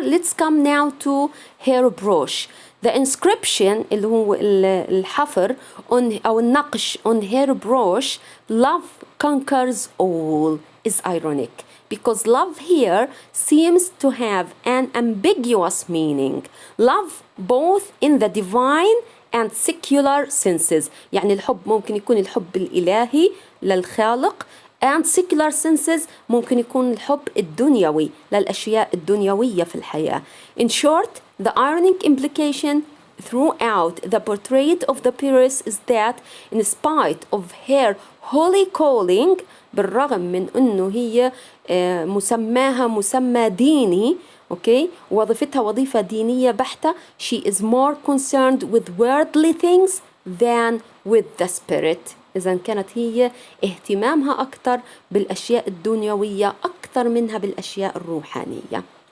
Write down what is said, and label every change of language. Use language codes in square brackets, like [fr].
[en] Let's come now to her brooch. The inscription [ar] اللي هو الحفر [en] on [ar] أو النقش [en] on her brooch, love conquers all, is ironic. Because love here seems to have an ambiguous meaning. Love both in the divine and secular senses. [ar] يعني الحب ممكن يكون الحب الإلهي للخالق, [en] and secular senses [ar] ممكن يكون الحب الدنيوي للأشياء الدنيوية في الحياة. [en] In short, the ironic implication throughout the portrait of the Pyrrhus is that in spite of her holy calling, [ar] بالرغم من أنه هي مسماها مسمى ديني, [en] okay, [ar] وظيفتها وظيفة دينية بحتة, [en] she is more concerned with worldly things than with the spirit. [ar] إذا كانت هي اهتمامها أكثر بالأشياء الدنيوية أكثر منها بالأشياء الروحانية.